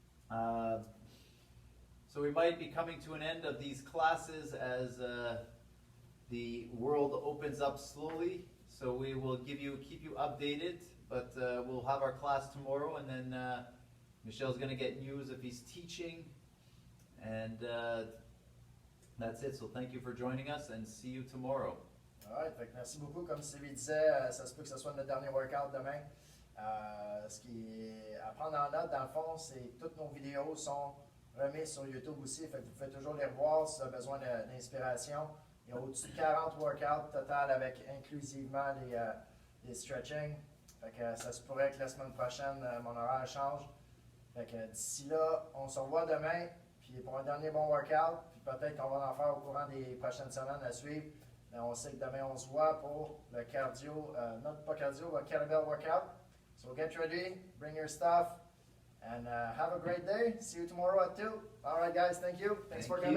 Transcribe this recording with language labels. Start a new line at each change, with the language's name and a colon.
English: So we might be coming to an end of these classes as the world opens up slowly. So we will keep you updated, but we'll have our class tomorrow, and then Michel's going to get news if he's teaching, and that's it. So thank you for joining us, and see you tomorrow.
French: Alright, fait que merci beaucoup. Comme Sylvie disait, ça se peut que ce soit notre dernier workout demain. Ce qui est à prendre en note, dans le fond, c'est que toutes nos vidéos sont remises sur YouTube aussi. Fait que vous pouvez toujours les revoir si vous avez besoin d'inspiration. Il y a au-dessus de 40 workouts total avec inclusivement les stretching. Fait que ça se pourrait que la semaine prochaine, mon horaire change. Fait que d'ici là, on se revoit demain, puis pour un dernier bon workout, puis peut-être qu'on va en faire au courant des prochaines semaines à suivre. Mais on sait que demain, on se voit pour le cardio, non pas cardio,
English: but kettlebell workout. So get ready, bring your stuff, and have a great day. See you tomorrow at 2. All right, guys, thank you. Thanks for coming.